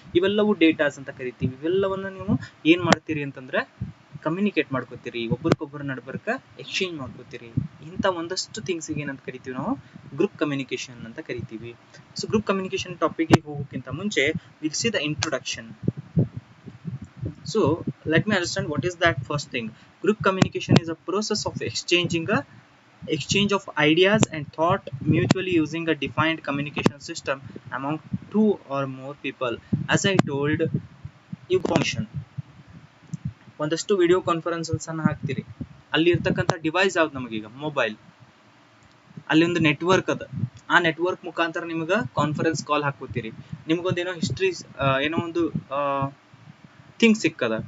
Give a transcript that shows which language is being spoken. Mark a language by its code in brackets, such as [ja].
[kn] ಇವೆಲ್ಲವೂ ಡೇಟಾಸ್ ಅಂತ ಕರಿತೀವಿ. ಇವೆಲ್ಲವನ್ನ ನೀವು ಏನ್ ಮಾಡ್ತೀರಿ ಅಂತಂದ್ರೆ ಕಮ್ಯುನಿಕೇಟ್ ಮಾಡ್ಕೋತೀರಿ, ಒಬ್ರಿಗೊಬ್ಬರ ನಡಬರ್ಕ ಎಕ್ಸ್ಚೇಂಜ್ ಮಾಡ್ಕೋತೀರಿ. ಇಂಥ ಒಂದಷ್ಟು ಥಿಂಗ್ಸ್ ಏನಂತ ಕರಿತೀವಿ, ನಾವು ಗ್ರೂಪ್ ಕಮ್ಯುನಿಕೇಶನ್ ಅಂತ ಕರಿತೀವಿ. ಸೊ ಗ್ರೂಪ್ ಕಮ್ಯುನಿಕೇಶನ್ ಟಾಪಿಕ್ ಗೆ ಹೋಗೋಕ್ಕಿಂತ ಮುಂಚೆ [en] Will see the introduction. So let me understand what is that first thing. Group communication is a process of exchange of ideas and thought mutually using a defined communication system among two or more people. As I told, [kn] information, ಒಂದಷ್ಟು video conferences ಅನ್ನ ಹಾಕ್ತೀರಿ. ಅಲ್ಲಿ ಇರ್ತಕ್ಕಂಥ device ಯಾವ್ದು, ನಮಗೀಗ mobile. ಅಲ್ಲಿ ಒಂದು network ಅದ, ಆ ನೆಟ್ವರ್ಕ್ ಮುಖಾಂತರ ನಿಮ್ಗೆ ಕಾನ್ಫರೆನ್ಸ್ ಕಾಲ್ ಹಾಕೋತೀರಿ. ನಿಮ್ಗೊಂದೇನೋ ಹಿಸ್ಟ್ರಿ, ಏನೋ ಒಂದು ಥಿಂಗ್ ಸಿಕ್ಕದ.